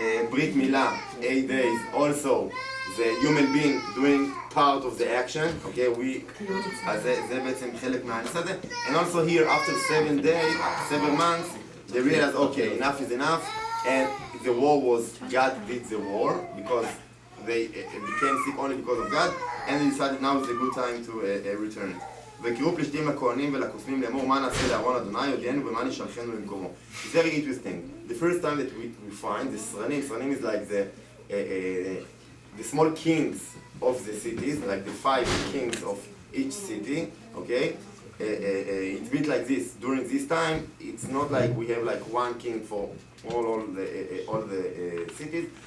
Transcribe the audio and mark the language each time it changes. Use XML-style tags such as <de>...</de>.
<en>ברית מילה, 8 days, also the human being doing part of the action, okay,</en> <he>אז זה בעצם חלק מהנושא הזה,</he> <en>and also here after 7 days, 7 months, they realized, okay, enough is enough, and the war was, God did the war, because they became sick only because of God, and they decided now is a good time to return it.</en> <he>וקראו פלישתים לכהנים ולקוסמים לאמור מה נעשה לארון אדוני יודיענו ומה נשלחנו למקומו.</he> <en>It's very interesting. The first time that we find the סרנים is like the small kings of the cities, like the 5 kings of each city, okay? It's a bit like this. During this time, it's not like we have like one king for all the cities.</en>